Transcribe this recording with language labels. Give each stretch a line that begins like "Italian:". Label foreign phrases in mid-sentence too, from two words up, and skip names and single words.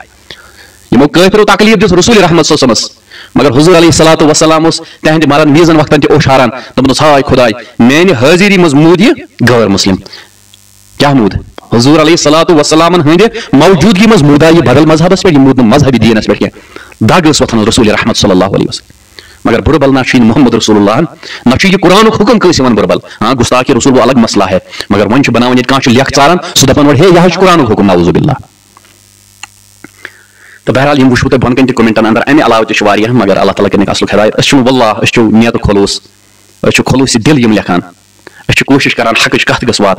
Kashmiri: یِمو کٲفرو تکلیف دیُت رسول رحمت
Arabic: صلی اللہ علیہ وسلمس,
Kashmiri: مگر حضور
Arabic: علیہ الصلوۃ والسلام
Kashmiri: اوس تہنٛدِ مرن میٖزن وقتن تہِ اوشاران, دپان اوس ہاے خداے میانہِ حٲضری منٛز موٗد یہِ غٲر مسلم. کیٛاہ موٗد؟ حضور
Arabic: علیہ الصلوۃ والسلامن
Kashmiri: ہٕنٛدِ موجوٗدگی منٛز موٗدا یہِ بدل مذہبس پٮ۪ٹھ, یہِ موٗد نہٕ مذہبی دیٖنس پٮ۪ٹھ کینٛہہ. دگ ٲس وۄتھان رسول رحمت
Arabic: صلی اللہ علیہ وسلم.
Kashmiri: مگر بربل نہ چھُ
Arabic: محمد رسول اللہ
Kashmiri: نہ چھُ یہ قرآنُک حکم کٲنٛسہِ یِوان بربل.
Urdu: ہاں گستاخی رسول وہ الگ مسئلہ ہے,
Kashmiri: مگر وۄنۍ چھُ بناوان ییٚتہِ کانٛہہ چھُ لیکھ ژاران سُہ دپان اورٕ ہے یہِ حظ چھُ قرآنُک حکم
Arabic: نعوذ باللہ.
Kashmiri: تو بہرحال یم وٕچھو تۄہہِ بۄن کَنہِ تہِ کومنٹن اندر امہِ علاوٕ تہِ چھُ واریاہ, مگر اللہ تعالیٰ کٔرِنٕکھ اصلُک ہدایت. أسۍ چھِنہٕ واللہ أسۍ چھِو نیتہٕ خلوٗص, أسۍ چھِ خلوٗصِ دِل یِم لیکھان, أسۍ چھِ کوٗشِش کران حقٕچ کتھ گٔژھ واتٕنۍ.